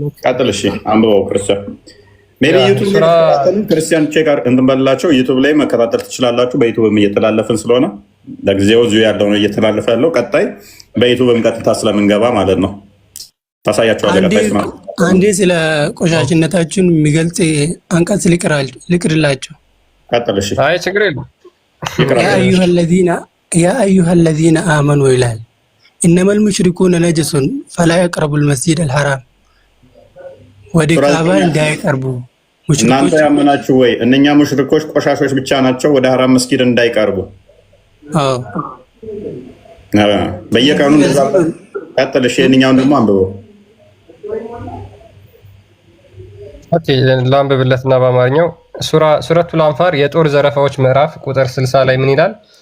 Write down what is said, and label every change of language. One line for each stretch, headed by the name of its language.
Amharic: ቀጥል። እሺ አንብበው። ክርስቲያን ሜቢ ዩቲዩብ ላይ ክርስቲያን ቼክ እንትን በላቸው። ዩቲዩብ ላይ መከታተል ትችላላችሁ። በዩቲዩብም እየተላለፍን ስለሆነ ለጊዜው እዚሁ ያለው ነው እየተላለፈ ያለው። ቀጣይ በዩቲዩብም ቀጥታ ስለምንገባ ማለት ነው ታሳያችኋለሁ። ቀጣይ ስማ፣ አንዴ ስለ ቆሻሽነታችሁን የሚገልጽ አንቀጽ ልቅርላችሁ። ቀጥል። እሺ አይ ችግር የለም።
Arabic: ያ አዩሃ الذين آمنوا ይላል إنما المشركون نجس فلا يقربوا المسجد الحرام
Amharic: ወደ ካባ እንዳይቀርቡ። እናንተ ያመናችሁ ወይ እነኛ ሙሽሪኮች ቆሻሾች ብቻ ናቸው፣ ወደ ሐራም መስጊድ እንዳይቀርቡ። አዎ በየቀኑ እንደዛ። ቀጥል። እሺ የእኛውን ደግሞ አንብበው። ኦኬ ላንብብለትና በአማርኛው ሱረቱል አንፋር የጦር ዘረፋዎች ምዕራፍ ቁጥር 60 ላይ ምን ይላል?